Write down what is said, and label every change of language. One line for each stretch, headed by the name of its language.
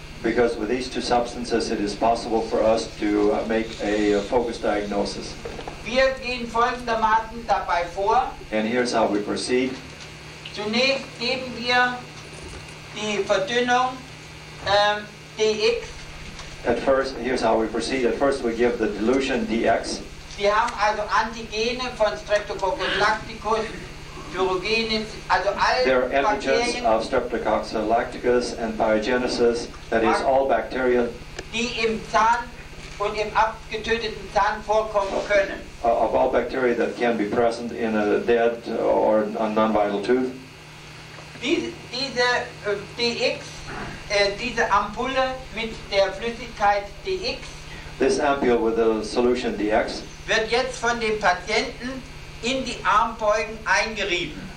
English: Because with these two substances, it is possible for us to make a focused diagnosis.
German: Wir gehen folgendermaßen dabei vor.
English: And here's how we proceed.
German: Zunächst geben wir die Verdünnung DX.
English: At first, here's how we proceed. At first, we give the dilution DX.
German: Sie haben also Antigene von Streptococcus lacticus, Pyrogenes, also
English: There
German: alle
English: are antigens
German: Bakterien,
English: of Streptococcus lacticus and Pyogenesis, that is, all bacteria
German: die im Zahn und im abgetöteten Zahn vorkommen können.
English: of all bacteria that can be present in a dead or a non-vital tooth.
German: Diese DX, diese Ampulle mit der Flüssigkeit DX,
English: This ampule with the solution DX
German: wird jetzt von dem Patienten in die Armbeugen eingerieben.